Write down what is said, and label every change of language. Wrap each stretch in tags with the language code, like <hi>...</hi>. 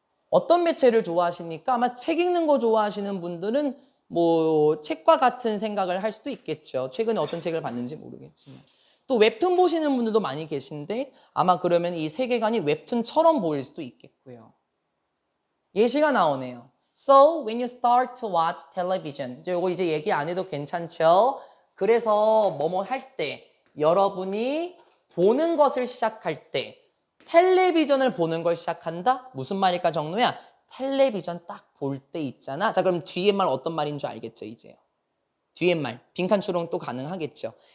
<ko>어떤 매체를 좋아하십니까? 아마 책 읽는 거 좋아하시는 분들은 뭐 책과 같은 생각을 할 수도 있겠죠. 최근에 어떤 책을 봤는지 모르겠지만. 또 웹툰 보시는 분들도 많이 계신데 아마 그러면 이 세계관이 웹툰처럼 보일 수도 있겠고요. 예시가 나오네요.</ko> <en>So when you start to watch television,</en> <ko>이거 이제 얘기 안 해도 괜찮죠? 그래서 뭐뭐 할 때, 여러분이 보는 것을 시작할 때, 텔레비전을 보는 걸 시작한다? 무슨 말일까 정노야? 텔레비전 딱 볼 때 있잖아. 자, 그럼 뒤에 말 어떤 말인 줄 알겠죠 이제요? 뒤에 말 빈칸 추론 또 가능하겠죠.</ko>